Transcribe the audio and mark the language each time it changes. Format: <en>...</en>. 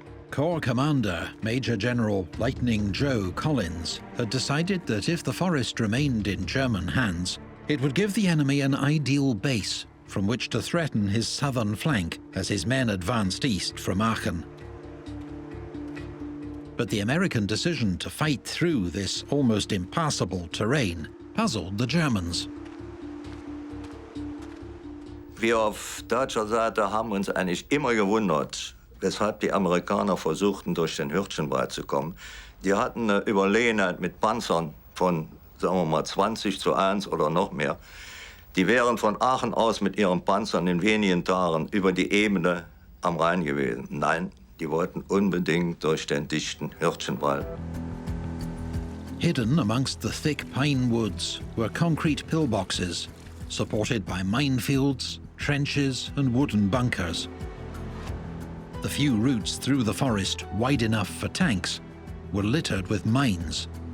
<en>Corps Commander Major General Lightning Joe Collins had decided that if the forest remained in German hands, it would give the enemy an ideal base from which to threaten his southern flank as his men advanced east from Aachen. But the American decision to fight through this almost impassable terrain puzzled the Germans.</en> <de>Wir auf deutscher Seite haben uns eigentlich immer gewundert, weshalb die Amerikaner versuchten, durch den Hürtgenwald zu kommen. Die hatten eine Überlegenheit mit Panzern von, sagen wir mal, 20:1 oder noch mehr. Die wären von Aachen aus mit ihren Panzern in wenigen Tagen über die Ebene am Rhein gewesen. Nein, Die wollten unbedingt durch den dichten Hürtgenwald.</de> <en>Hidden amongst the thick pine woods were concrete pillboxes, supported by minefields, trenches and wooden bunkers. The few routes through the forest wide enough for tanks were littered with mines.</en>